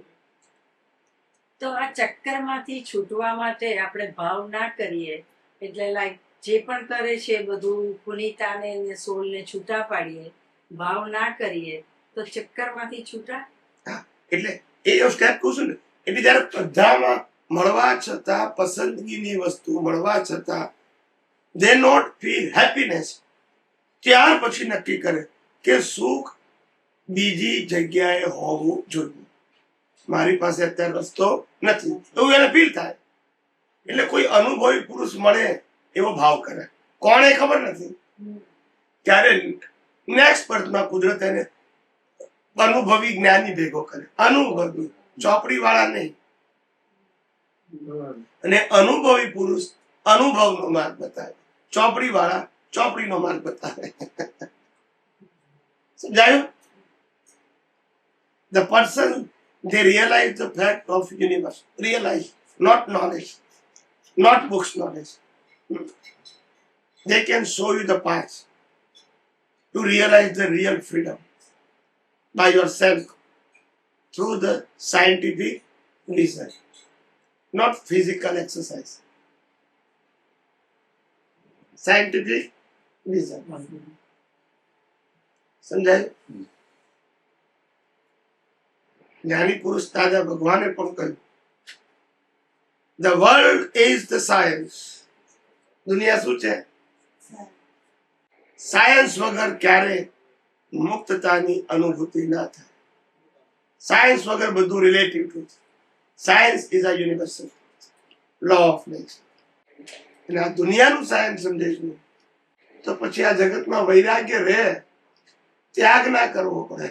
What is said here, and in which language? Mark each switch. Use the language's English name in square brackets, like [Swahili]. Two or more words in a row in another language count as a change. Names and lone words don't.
[Gujarati] તો આ ચક્કરમાંથી છૂટવા માટે આપણે ભાવ ના કરીએ, એટલે લાઈક જે પણ કરે છે એ બધું પુનિતાને ને સોલને છૂટા પાડીએ, ભાવ ના કરીએ તો ચક્કરમાંથી છૂટા. એટલે એ સ્ટેપ કહું છું ને, એટલે જયારે બધામાં મળવા છતાં, પસંદગીની વસ્તુ મળવા છતાં [English] they not feel happiness, [Gujarati] ત્યાર પછી નક્કી કરે કે સુખ બીજી જગ્યાએ હોવું જોઈએ, મારી પાસે અત્યારે રસ્તો નથી, એવું એને ફીલ થાય. એટલે કોઈ અનુભવી પુરુષ મળે એવો ભાવ કરે. કોણે ખબર નથી, ત્યારે [English] next birth [Gujarati] કુદરત એને અનુભવી જ્ઞાની ભેગો કરે. અનુભવી, ચોપડી વાળા નહીં. અને અનુભવી પુરુષ અનુભવનો માર્ગ બતાવે, ચોપડી વાળા ચોપડીનો માર્ગ બતાવે. સમજાયું? [English] The person, they realize the fact of universe, realize, not knowledge, not books knowledge. They can show you the path to realize the real freedom by yourself through the scientific reason, not physical exercise. Scientific reason. [Gujarati] સમજાય? જ્ઞાની પુરુષ દાદા ભગવાને પણ કહ્યું, [English] the world is the science. [Gujarati] દુનિયા શું છે? સાયન્સ વગર ક્યારે મુક્તતાની અનુભૂતિ ના થાય. [English] સાયન્સ [Gujarati] વગર બધું [English] relative truth. Science is a universal law of nature. [Gujarati] અને આ દુનિયાનું સાયન્સ સમજે છે તો પછી આ જગતમાં વૈરાગ્ય રહે, ત્યાગ ના કરવો પડે.